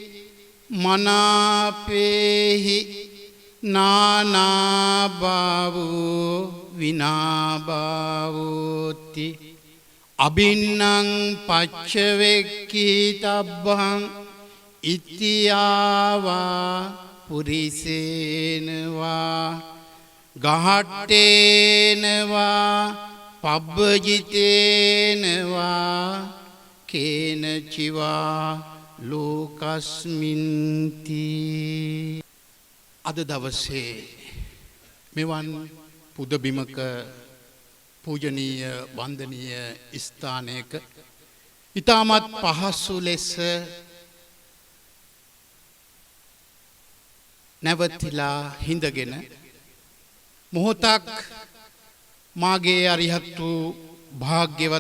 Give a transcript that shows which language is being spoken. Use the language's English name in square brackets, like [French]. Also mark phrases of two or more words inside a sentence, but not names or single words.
[Pali] මනාපේහි නානාභාවෝ විනාභාවෝති අබින්නං පච්චවෙක්කී තබ්බං ඉතියාවා පුරිසේනවා ගහට්ටේනවා පබ්බජිතේනවා කේනචිවා ලෝකස්මින්ති [Sinhala] අද දවසේ මෙවන් පුදබිමක පූජනීය වන්දනීය ස්ථානයක ඊටමත් පහසු ලෙස නැවතිලා හිඳගෙන මොහොතක් මාගේ අරිහත් වූ භාග්‍යවත්